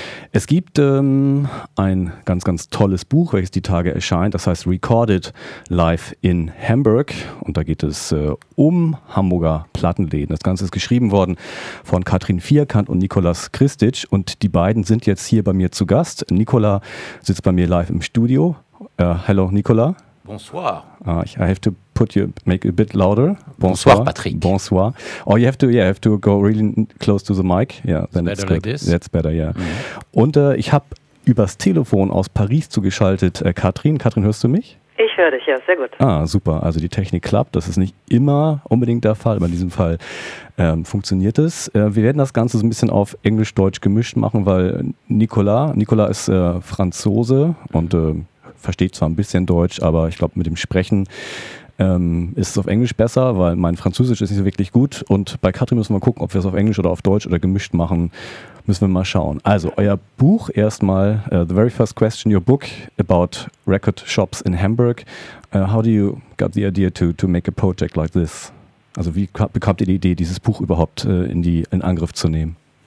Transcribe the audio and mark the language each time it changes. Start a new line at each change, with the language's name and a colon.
German: Es gibt ein ganz, ganz tolles Buch, welches die Tage erscheint. Das heißt Recorded Live in Hamburg. Und da geht es um Hamburger Plattenläden. Das Ganze ist geschrieben worden von Katrin Vierkant und Nikolas Kristic. Und die beiden sind jetzt hier bei mir zu Gast. Nikola sitzt bei mir live im Studio.
English: Hello, Nikola.
French: Bonsoir.
English: I have to put you, make it a bit louder.
French: Bonsoir, bonsoir, Patrick. Bonsoir.
English: Oh, you have to go really close to the mic. Yeah, then it's better like this. That's better, yeah. Mm-hmm.
German: Und ich habe übers Telefon aus Paris zugeschaltet, Katrin. Katrin, hörst du mich? Ich höre dich, ja, sehr gut. Ah, super. Also die Technik klappt. Das ist nicht immer unbedingt der Fall, aber in diesem Fall funktioniert es. Wir werden das Ganze so ein bisschen auf Englisch-Deutsch gemischt machen, weil Nikola ist Franzose und versteht zwar ein bisschen Deutsch, aber ich glaube, mit dem Sprechen ist es auf Englisch besser, weil mein Französisch ist nicht so wirklich gut. Und bei Katrin müssen wir gucken, ob wir es auf Englisch oder auf Deutsch oder gemischt machen. Müssen wir mal schauen. Also, euer Buch erstmal,
English: the very first question, your book about record shops in Hamburg. How do you got the idea to make a project like this?
German: Also, wie bekommt ihr die Idee, dieses Buch überhaupt in Angriff zu nehmen?